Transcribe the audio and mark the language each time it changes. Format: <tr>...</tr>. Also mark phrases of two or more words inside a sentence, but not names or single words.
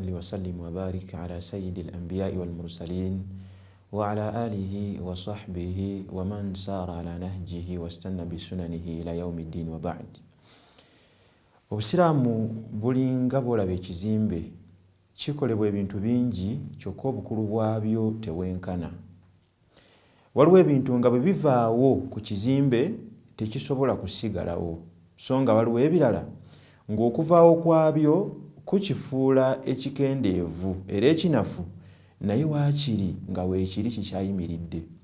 <ar>وسلم وبارك على سيد الأنبياء والمرسلين وعلى آله وصحبه ومن سار على نهجه واستنى بسننه إلى يوم الدين وبعد.</ar> <lg>Obusiraamu bulinga bwolaba ekizimbe kikolebwa ebintu bingi kyokka obukulu bwabyo tewenkana. Waliwo ebintu nga bwe bivaawo ku kizimbe tekisobola kusigalawo, so nga waliwo ebirala ng'okuvaawo kwabyo kukifuula ekikendeevu era ekinafu naye waakiri nga weekiri kikyayimiridde.</lg>